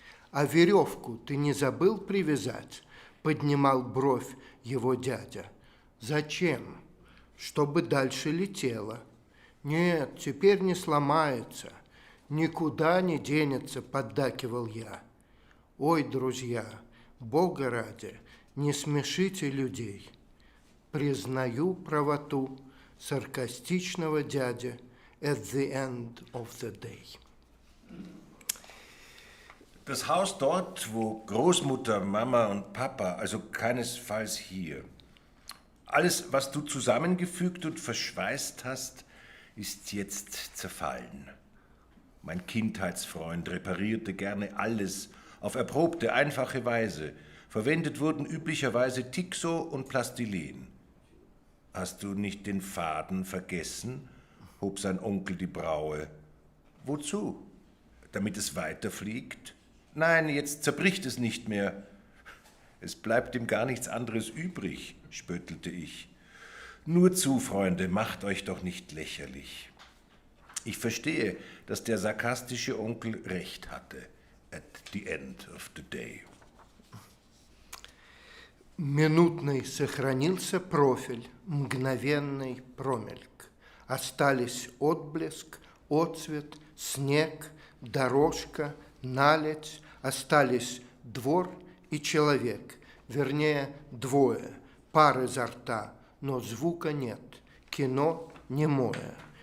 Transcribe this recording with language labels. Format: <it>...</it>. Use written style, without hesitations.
<ru>А веревку ты не забыл привязать? Поднимал бровь его дядя. Зачем? Чтобы дальше летело. Нет, теперь не сломается. Никуда не денется, поддакивал я. Ой, друзья, Бога ради, не смешите людей. Признаю правоту саркастичного дяди</ru> <en>at the end of the day.</en> <de>Das Haus dort, wo Großmutter, Mama und Papa, also keinesfalls hier. Alles, was du zusammengefügt und verschweißt hast, ist jetzt zerfallen. Mein Kindheitsfreund reparierte gerne alles auf erprobte, einfache Weise. Verwendet wurden üblicherweise Tixo und Plastilin. Hast du nicht den Faden vergessen? Hob sein Onkel die Braue. Wozu? Damit es weiterfliegt? Nein, jetzt zerbricht es nicht mehr. Es bleibt ihm gar nichts anderes übrig, spöttelte ich. Nur zu, Freunde, macht euch doch nicht lächerlich. Ich verstehe, dass der sarkastische Onkel recht hatte.</de> <en>At the end of the day.</en> <ru>Минутный сохранился профиль, мгновенный промельк. Остались отблеск, отцвет, снег, дорожка, наледь. Остались двор и человек, вернее, двое, пар изо рта, но звука нет, кино немое.</ru>